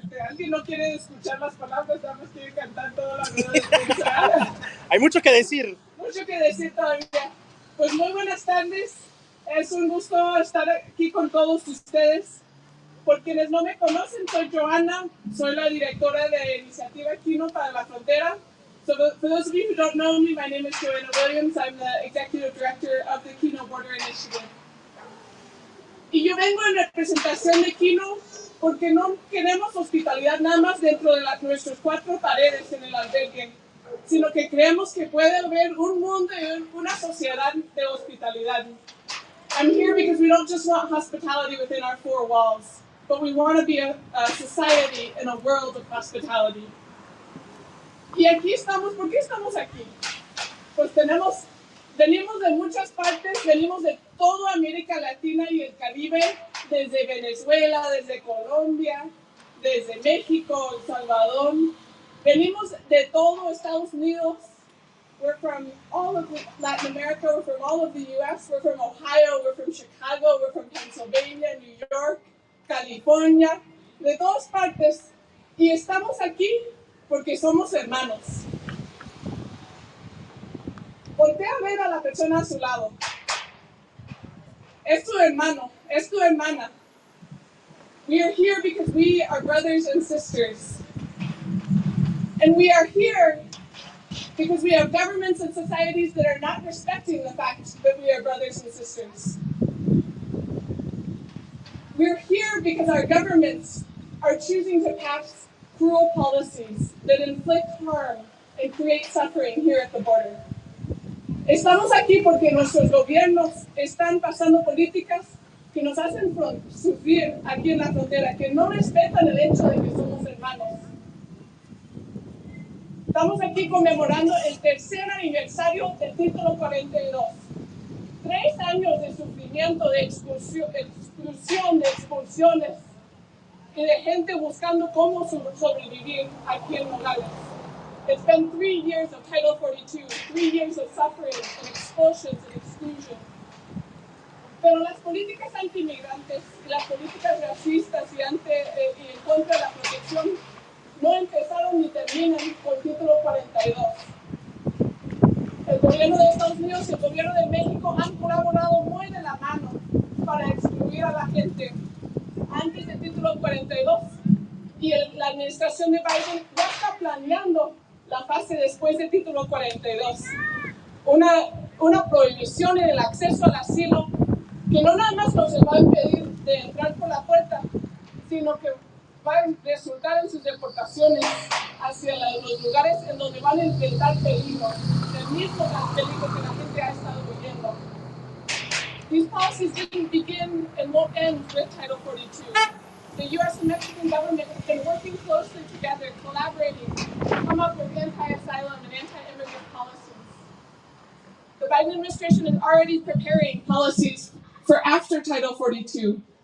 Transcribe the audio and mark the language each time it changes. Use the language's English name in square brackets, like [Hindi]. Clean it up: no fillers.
[Spanish] ¿Alguien no quiere escuchar las palabras? Nada más quiere cantar toda la vida. Hay mucho que decir. Mucho que decir todavía. Pues muy buenas tardes. Es un gusto estar aquí con todos ustedes. Por quienes no me conocen, soy Johanna. Soy la directora de Iniciativa Kino para la Frontera. [English] So for those of you who don't know me, my name is Joanna Williams. I'm the Executive Director of the Kino Border Initiative. [Spanish] Y yo vengo en representación de Kino porque no queremos hospitalidad nada más dentro de nuestras 4 paredes en el albergue. sino que creemos que puede haber un mundo y una sociedad de hospitalidad. [English] I'm here because we don't just want hospitality within our four walls, but we want to be a society and a world of hospitality. [Spanish] Y aquí estamos, ¿por qué estamos aquí? Pues venimos de muchas partes, venimos de toda América Latina y el Caribe, desde Venezuela, desde Colombia, desde México, El Salvador. Venimos de todo Estados Unidos. [English] We're from all of Latin America, we're from all of the US, we're from Ohio, we're from Chicago, we're from Pennsylvania, New York, California, [Spanish] de todas partes. Y estamos aquí porque somos hermanos. Voltea a ver a la persona a su lado. Es tu hermano, es tu hermana. [English] We are here because we are brothers and sisters. And we are here because we have governments and societies that are not respecting the fact that we are brothers and sisters. We're here because our governments are choosing to pass cruel policies that inflict harm and create suffering here at the border. [Spanish] Estamos aquí porque nuestros gobiernos están pasando políticas que nos hacen sufrir aquí en la frontera, que no respetan el hecho de que somos hermanos. Estamos aquí conmemorando el tercer aniversario del título 42. 3 años de sufrimiento, de exclusión, de expulsiones y de gente buscando cómo sobrevivir aquí en Nogales. [English] It's been 3 years of Title 42, 3 years of suffering and expulsions and exclusion. [Spanish] Pero las políticas anti-inmigrantes y las políticas racistas y en contra de la protección no empezaron ni terminan con el título 42. El gobierno de Estados Unidos y el gobierno de México han colaborado muy de la mano para excluir a la gente antes del título 42. Y la administración de Biden ya está planeando la fase después del título 42. Una prohibición en el acceso al asilo que no nada más nos va a impedir de entrar por la puerta, sino que va a resultar en sus deportaciones hacia los lugares en donde van a enfrentar peligro, el mismo peligro que la gente ha estado viviendo. [English] These policies didn't begin and won't end with Title 42. The U.S. and Mexican government have been working closely together, collaborating to come up with anti-asylum and anti-immigrant policies. The Biden administration is already preparing policies for after Title 42.